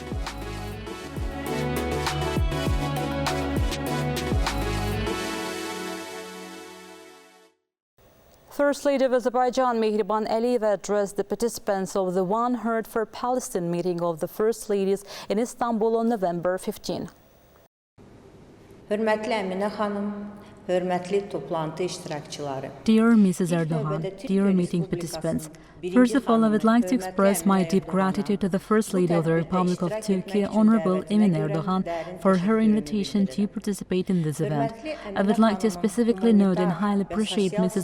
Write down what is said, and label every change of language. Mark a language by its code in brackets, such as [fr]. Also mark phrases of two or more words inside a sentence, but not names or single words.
[en] First Lady of Azerbaijan, Mehriban Aliyeva, addressed the participants of the One Heard for Palestine meeting of the First Ladies in Istanbul on November 15. [az] Hörmətli Əminə xanım, hörmətli toplantı iştirakçıları. [en] Dear Mrs. Erdogan, dear meeting participants, first of all, I would like to express my deep gratitude to the First Lady of the Republic of Turkey, Honorable Emin Erdogan, for her invitation to participate in this event. I would like to specifically note and highly appreciate Mrs.